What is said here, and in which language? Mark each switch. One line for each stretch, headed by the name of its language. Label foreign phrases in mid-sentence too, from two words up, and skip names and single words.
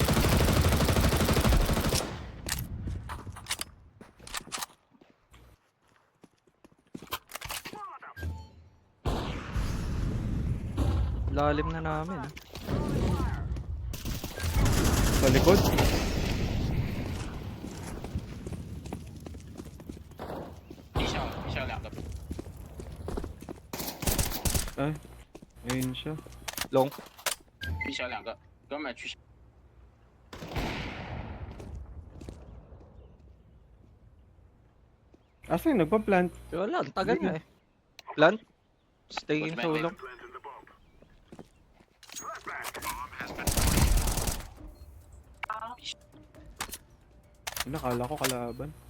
Filipino: Lalim na namin ah. Sa likod.
Chinese: 地下两个。
Filipino: Ay, ayun siya. Long.
Chinese: 地下两个，哥们儿去。
Filipino: Asa yung nagpa-plant? Wala, ang tagal na eh. Plant.
English: Staying so long.
Filipino: Nakala ko kalaban.